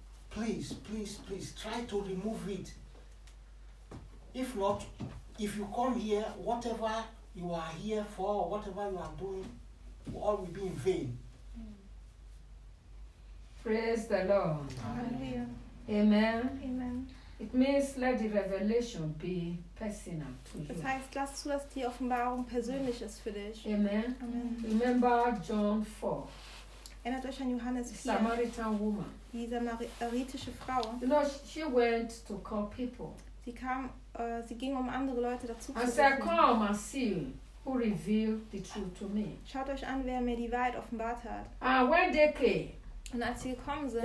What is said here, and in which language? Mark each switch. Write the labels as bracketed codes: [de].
[en] Please, please, please, try to remove it. If not, if you come here, whatever you are here for, whatever you are doing, all will be in vain. Praise the Lord. Amen. Amen. Amen. It means let the revelation be personal to you. [de] Das heißt, lass zu, dass die Offenbarung persönlich ist für dich. Amen. Amen. [en] Remember John 4. [de] Erinnert euch an Johannes 4. [en] Samaritan woman. [de] Die samaritische Frau. [en] You know, she went to call people. [de] Sie kam, sie ging um andere Leute dazu zu rufen. [en] And said, come and see who revealed the truth to me. [de] Schaut euch an, wer mir die Wahrheit offenbart hat. [en] Ah, when they came. [de] Und als sie gekommen sind.